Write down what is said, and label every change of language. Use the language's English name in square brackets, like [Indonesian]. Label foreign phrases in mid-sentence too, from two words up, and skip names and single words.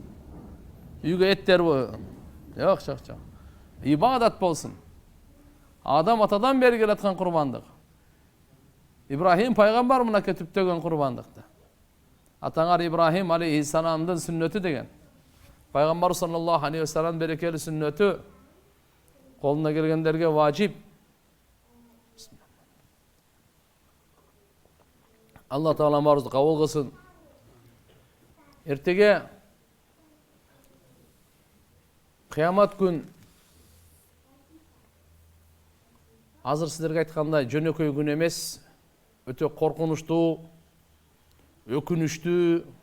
[Kyrgyz] Үйгө эттер жок. Ибадат болсун. Адам атадан бери келаткан курбандык. Ибрахим пайгамбар мына кетиптөгөн курбандыкты. Атаңар Ибрахим алейхиссаламдын сүннөтү деген. Пайгамбар [Arabic] صلى الله عليه وسلم [Kyrgyz] берекелүү сүннөтү колуна келгендерге важип. Алла Таала баарыбызды кабыл кылсын. Эртеге кыямат күн азыр сиздерге айткандай жөнөкөй күн эмес, өтө коркунучтуу, өкүнүчтүү.